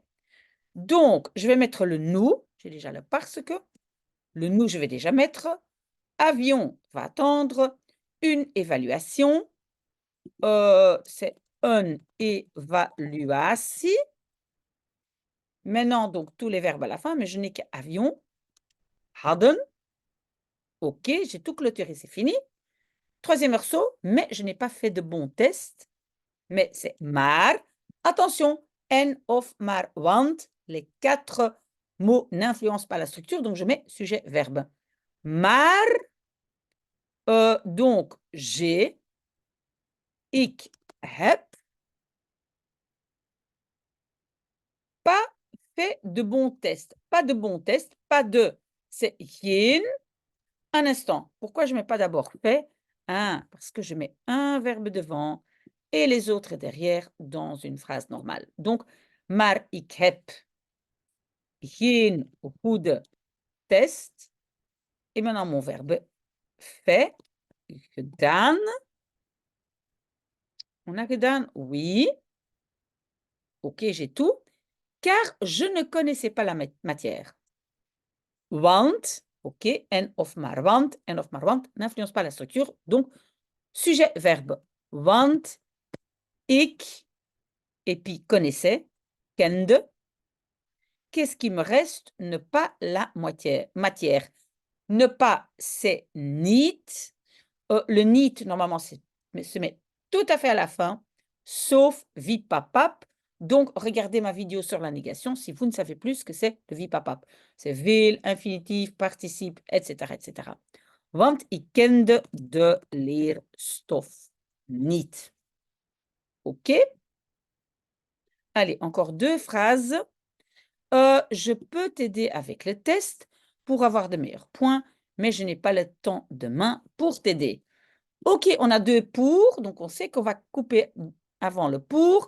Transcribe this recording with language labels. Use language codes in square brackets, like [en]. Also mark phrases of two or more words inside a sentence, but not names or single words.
[fr] Donc, je vais mettre le nous, j'ai déjà le parce que, le nous, je vais déjà mettre, avion va attendre, une évaluation, c'est [nl] een évaluatie. [fr] Maintenant, donc, tous les verbes à la fin, mais je n'ai qu'avion. [nl] Hadden. [fr] OK, j'ai tout clôturé, c'est fini. Troisième morceau, mais je n'ai pas fait de bon test. Mais c'est maar. [nl] Attention, en, of, maar, want. [fr] Les 4 mots n'influencent pas la structure, donc je mets sujet, verbe. Maar, donc, j'ai, [nl] ik heb [fr] pas fait de bon test. Pas de bon test, pas de, c'est geen. Un instant, pourquoi je ne mets pas d'abord fait? Parce que je mets un verbe devant et les autres derrière dans une phrase normale. Donc, [nl] maar ik heb geen goede test. [fr] Et maintenant, mon verbe fait, gedaan. On a gedaan? Oui. OK, j'ai tout. Car je ne connaissais pas la matière. Want, OK, [nl] en of maar want [fr] n'influence pas la structure. Donc, sujet, verbe. [nl] Want ik, [fr] et puis connaissais, kende. Qu'est-ce qui me reste? Ne pas la matière. Ne pas, c'est niet. Le niet, normalement, se met tout à fait à la fin, sauf vipapap. Donc, regardez ma vidéo sur la négation si vous ne savez plus ce que c'est le vipapap. C'est wil, infinitif, participe, etc., etc. [nl] Want ik kende de leerstof niet. [fr] OK? Allez, encore 2 phrases. Je peux t'aider avec le test pour avoir de meilleurs points, mais je n'ai pas le temps demain pour t'aider. OK, on a 2 pour, donc on sait qu'on va couper avant le pour.